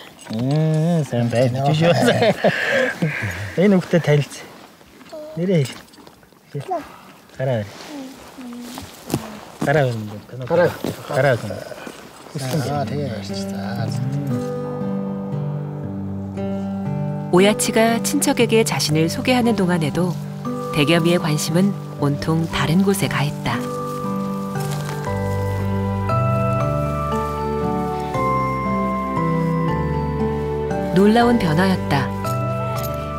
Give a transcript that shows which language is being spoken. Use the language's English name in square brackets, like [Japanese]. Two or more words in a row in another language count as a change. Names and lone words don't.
[Mongolian] сайн байна. Жишээ. Энэ үгтэй танилц. Нэрээ. Гараа. Гараа. [Korean] 오야치가 친척에게 자신을 소개하는 동안에도 대겸이의 관심은 온통 다른 곳에 가 있다. 놀라운 변화였다.